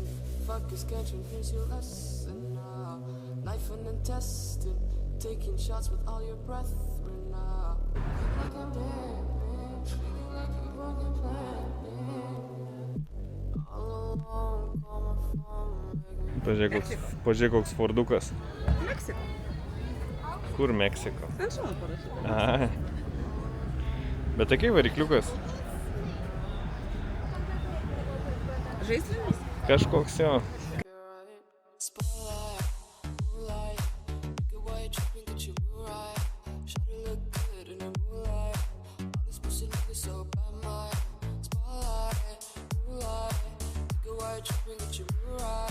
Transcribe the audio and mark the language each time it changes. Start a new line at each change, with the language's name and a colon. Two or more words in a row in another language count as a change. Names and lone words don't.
English: Fuck is catching, here's your lesson now. Knife and intestine, taking shots with all your brethren now. Like I'm dead, man. Treating like you broken plan, man. All alone, call my phone, make me.
Lithuanian: Pažiūrėk, koks Fordukas. Meksika. Kur Meksiko? Ant šono parašyta. Aha. Bet tokiai varikliukas. Žaislinis? Kažkoks jo.
English: Spotlight, moonlight. Nigga, why you tripping? Get your Mariah. Shawty look good in the moonlight. All these pussy niggas so bad, my spotlight, moonlight. Nigga, why you tripping? Get your Mariah.